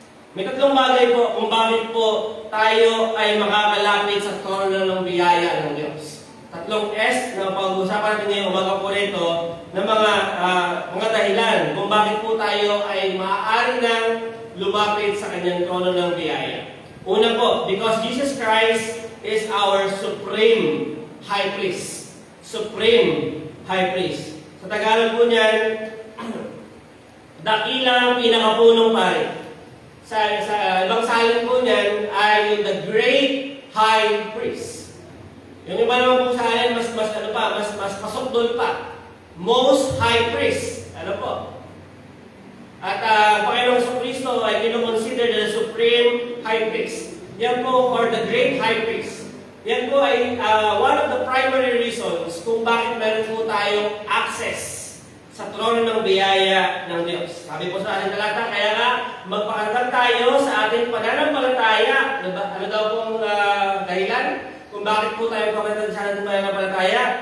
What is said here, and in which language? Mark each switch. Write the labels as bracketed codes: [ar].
[tl] May tatlong bagay po kung bakit po tayo ay makakalapit sa trono ng biyaya ng Diyos. Tatlong S na pag-usapan natin ngayong umaga po rito ng mga dahilan kung bakit po tayo ay maaari nang lumapit sa kanyang trono ng biyaya. Una po, [en] because Jesus Christ is our supreme high priest. Supreme high priest. [tl] Sa Tagalog po niyan, dakilang pinakapunong pari. Sa ibang salin po niyan ay [en] the great high priest. [tl] Yung iba naman po salin, mas pasok doon pa. [en] Most high priest. [tl] Ano po? At Panginoong sa Kristo ay kinoconsider [en] the supreme high priest. [tl] Yan po, [en] or the great high priest. [tl] Yan po ay [en] one of the primary reasons [tl] kung bakit meron po tayong access sa trono ng biyaya ng Diyos. Sabi po sa ating talata, kaya nga magpakantag tayo sa ating pananampalataya. Ano daw pong dahilan kung bakit po tayo magpakantag sa ating pananampalataya?